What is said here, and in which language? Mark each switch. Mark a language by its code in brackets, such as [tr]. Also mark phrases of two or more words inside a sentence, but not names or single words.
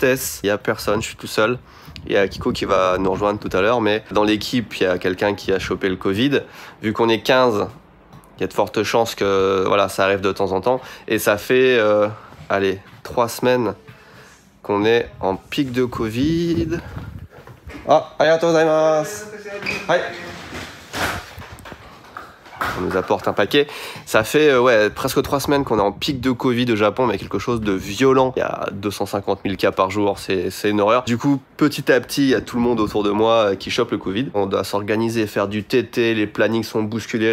[fr] Il n'y a personne, je suis tout seul. Il y a Kiko qui va nous rejoindre tout à l'heure, mais dans l'équipe il y a quelqu'un qui a chopé le Covid. Vu qu'on est 15, il y a de fortes chances que voilà, ça arrive de temps en temps. Et ça fait, allez, 3 semaines qu'on est en pic de Covid. [ja] ああ、ありがとうございます. Hai. [fr] On nous apporte un paquet. Ça fait ouais, presque 3 semaines qu'on est en pic de Covid au Japon, mais quelque chose de violent. Il y a 250 000 cas par jour, c'est une horreur. Du coup, petit à petit, il y a tout le monde autour de moi qui chope le Covid. On doit s'organiser, faire du TT, les plannings sont bousculés.